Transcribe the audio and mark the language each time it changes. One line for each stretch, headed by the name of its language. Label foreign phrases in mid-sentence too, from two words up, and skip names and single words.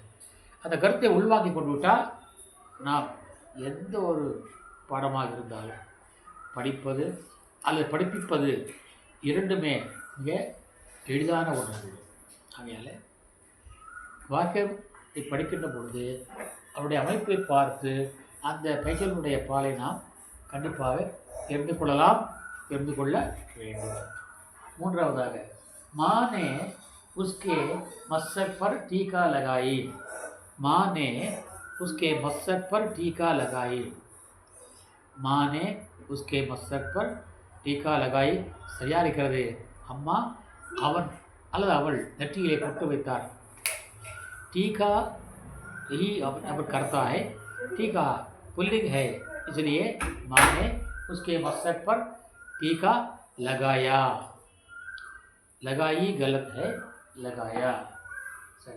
Tamil: அந்த கருத்தை உள்வாங்கி கொண்டு விட்டால் நாம் எந்த ஒரு பாடமாக இருந்தாலும் படிப்பது அல்லது படிப்பிப்பது இரண்டுமே மிக எளிதான ஒன்று. ஆகையால் வாக்கியத்தை படிக்கின்ற பொழுது அவருடைய அமைப்பை பார்த்து அந்த பெயர்களுடைய பாலை நாம் கண்டிப்பாக தெரிந்து கொள்ள வேண்டும். மூன்றாவதாக,
Hindi: माँ ने उसके मस्तक पर टीका लगाई, माँ ने उसके मस्तक पर टीका लगाई, माँ ने उसके मस्तक पर टीका लगाई.
Tamil: சரியா இருக்கிறது. அம்மா அவன் அல்லது அவள் நெற்றியிலே பொட்டு வைத்தார்.
Hindi: टीका यही अब करता है. टीका पुल्लिंग है, इसलिए माँ ने उसके मस्तक पर टीका लगाया. लगाई गलत है, लगाया सही.